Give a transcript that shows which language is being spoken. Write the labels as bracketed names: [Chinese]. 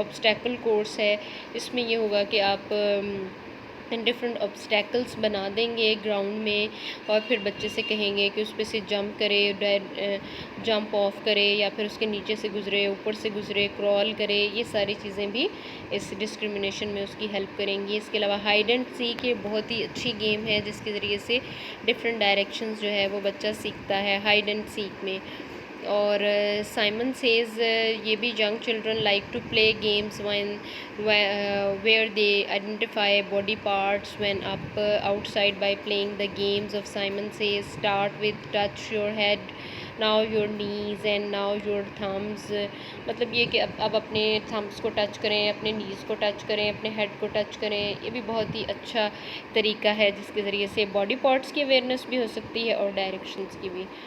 [Urdu] Obstacle course ہے، اس میں یہ ہوگا کہ آپ ڈفرینٹ آبسٹیکلس بنا دیں گے گراؤنڈ میں اور پھر بچے سے کہیں گے کہ اس پہ سے جمپ کرے، جمپ آف کرے یا پھر اس کے نیچے سے گزرے، اوپر سے گزرے، کرال کرے. یہ ساری چیزیں بھی اس ڈسکرمنیشن میں اس کی ہیلپ کریں گی. اس کے علاوہ ہائیڈ اینڈ سیک یہ بہت ہی اچھی گیم ہے جس کے ذریعے سے ڈفرینٹ ڈائریکشنز جو ہے وہ بچہ سیکھتا ہے ہائیڈ اینڈ سیک میں. اور سائمن سیز یہ بھی [English] Young children like to play games where they identify body parts when up outside by playing the games of Simon Says. Start with touch your head, now your knees and now your thumbs. [Urdu] مطلب یہ کہ اب اپنے Thums کو touch کریں، اپنے نیز کو ٹچ کریں، اپنے ہیڈ کو ٹچ کریں. یہ بھی بہت ہی اچھا طریقہ ہے جس کے ذریعے سے باڈی پارٹس کی اویئرنیس بھی ہو سکتی ہے اور ڈائریکشنز کی بھی.